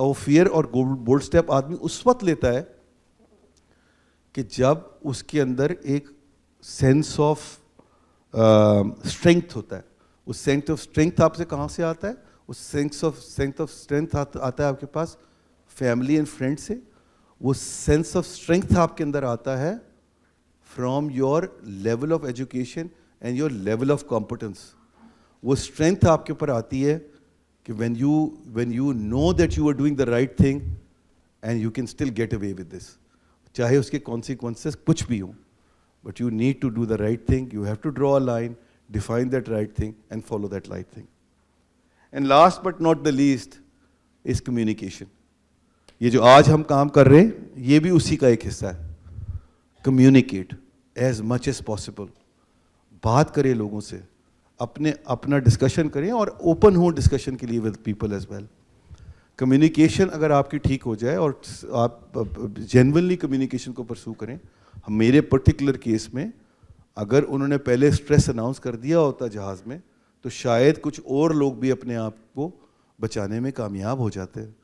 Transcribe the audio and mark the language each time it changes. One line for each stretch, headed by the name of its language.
Urdu: وہ فیئر اور bold step آدمی اس وقت لیتا ہے کہ جب اس کے اندر ایک سینس آف اسٹرینتھ ہوتا ہے. اس سینس آف اسٹرینتھ آپ سے کہاں سے آتا ہے؟ اس سینس آف اسٹرینتھ آتا ہے آپ کے پاس فیملی اینڈ فرینڈ سے. وہ سینس آف اسٹرینتھ آپ کے اندر آتا ہے
English: From your level of education and your level of competence.
Urdu: وہ اسٹرینتھ آپ کے اوپر آتی ہے کہ
English: when you know that you are doing the right thing and you can still get away with this,
Urdu: چاہے اس کے consequences کچھ بھی ہوں,
English: but you need to do the right thing. You have to draw a line, define that right thing and follow that right thing. And last but not the least is communication.
Urdu: یہ جو آج ہم کام کر رہے ہیں یہ بھی اسی کا ایک حصہ ہے.
English: Communicate as much as possible.
Urdu: بات کریں لوگوں سے, اپنا ڈسکشن کریں اور اوپن ہوں ڈسکشن کے لیے
English: With people as well.
Urdu: Communication اگر آپ کی ٹھیک ہو جائے اور آپ جینونلی کمیونیکیشن کو پرسو کریں. میرے پرٹیکولر کیس میں اگر انہوں نے پہلے اسٹریس اناؤنس کر دیا ہوتا جہاز میں تو شاید کچھ اور لوگ بھی اپنے آپ کو بچانے میں کامیاب ہو جاتے.